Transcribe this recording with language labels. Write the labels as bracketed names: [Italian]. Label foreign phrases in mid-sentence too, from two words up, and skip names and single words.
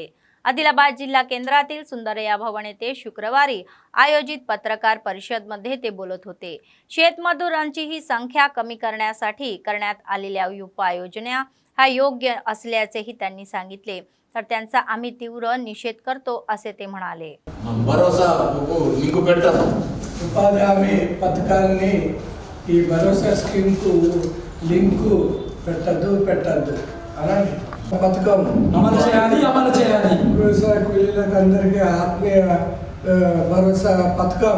[Marathi] आदिलाबाद जिल्हा केंद्रातील सुंदरया भवन येथे शुक्रवारी आयोजित पत्रकार परिषदेमध्ये ते बोलत होते. शेतमजुरांची ही संख्या कमी करण्यासाठी करण्यात आलेल्या उपाययोजना हा योग्य असल्याचेही त्यांनी सांगितले. तर त्यांचा आम्ही तीव्र निषेध करतो असे ते म्हणाले. [Telugu] భరోసా లింకు పెట్టారు ఉపాధి హామీ పథకాన్ని ఈ భరోసా స్కీమ్కు లింకు పెట్టద్దు అలాగే పథకం అమలు చేయాలి వ్యవసాయ కూలీలకు అందరికీ ఆత్మీయ భరోసా పథకం